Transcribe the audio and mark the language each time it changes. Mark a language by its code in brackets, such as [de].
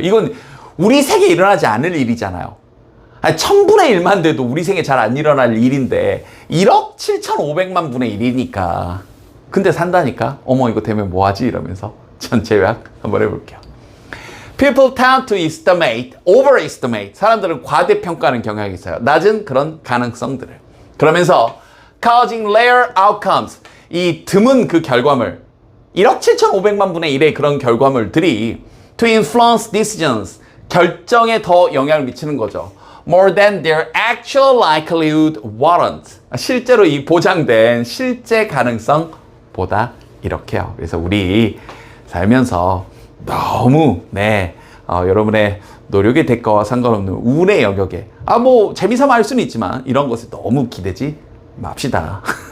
[ko] 이건 우리 생에 일어나지 않을 일이잖아요. 1000분의 1만 돼도 우리 생에 잘 안 일어날 일인데 1억 7,500만 분의 1이니까 근데 산다니까 어머 이거 되면 뭐하지 이러면서 전체 요약 한번 해볼게요. [en] People tend to estimate, overestimate. [ko] 사람들은 과대평가하는 경향이 있어요. 낮은 그런 가능성들을. [en] 그러면서 causing rare outcomes. [ko] 이 드문 그 결과물, 1억 7,500만 분의 1의 그런 결과물들이 [en] to influence decisions. [ko] 결정에 더 영향을 미치는 거죠. [en] More than their actual likelihood warrants. [ko] 실제로 이 보장된 실제 가능성보다 이렇게요. 그래서 우리 살면서 너무 여러분의 노력의 대가와 상관없는 운의 영역에 뭐 재미삼아 할 수는 있지만 이런 것에 너무 기대지 맙시다.